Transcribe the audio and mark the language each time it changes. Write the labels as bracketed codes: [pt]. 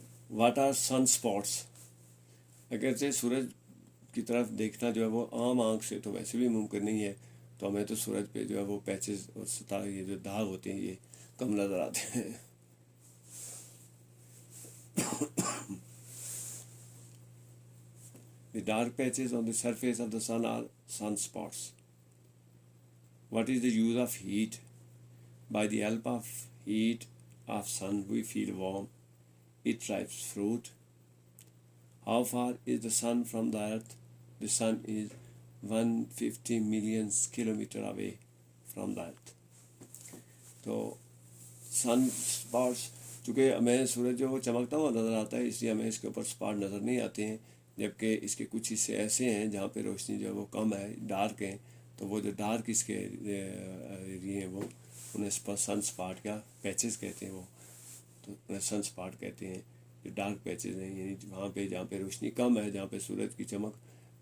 [en] What are sun spots? [ur] اگرچہ سورج کی طرف دیکھنا جو ہے وہ عام آنکھ سے تو ویسے بھی ممکن نہیں ہے، تو ہمیں تو سورج پہ جو ہے وہ پیچز اور ستارے یہ جو داغ ہوتے ہیں یہ کم نظر آتے ہیں۔ [en] The dark patches on the surface of the sun are sunspots. What is the use of heat? By the help of heat of sun we feel warm. It ripe fruit. How far is the sun from the earth? The sun is 150 million kilometer away from the earth. [ur] تو سن spots چونکہ ہمیں سورج جو وہ چمکتا ہوا نظر آتا ہے، اس لیے ہمیں اس کے اوپر اسپاٹ نظر نہیں آتے ہیں، جبکہ اس کے کچھ حصے ایسے ہیں جہاں پہ روشنی جو ہے وہ کم ہے، ڈارک ہیں، تو وہ جو ڈارک اس کے ایریے ہیں وہ انہیں سن اسپاٹ کا پیچز کہتے ہیں، وہ تو انہیں سن اسپاٹ کہتے ہیں۔ جو ڈارک پیچز ہیں یعنی وہاں پہ جہاں پہ روشنی کم ہے، جہاں پہ سورج کی چمک